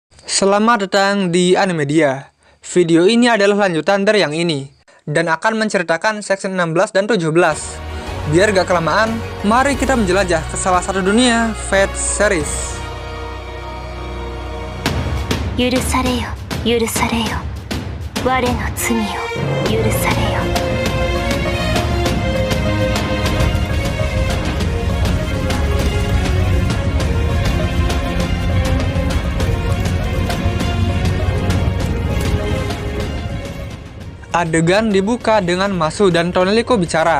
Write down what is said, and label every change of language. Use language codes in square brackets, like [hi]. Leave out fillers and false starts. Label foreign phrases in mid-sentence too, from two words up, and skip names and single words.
[id] Selamat datang di Animedia. Video ini adalah lanjutan dari yang ini, dan akan menceritakan section 16 dan 17. Biar gak kelamaan, mari kita menjelajah ke salah satu dunia Fate series. [ja] 許されよ、許されよ。我の罪を許されよ。 [id] Adegan dibuka dengan Masu dan Toneliko bicara.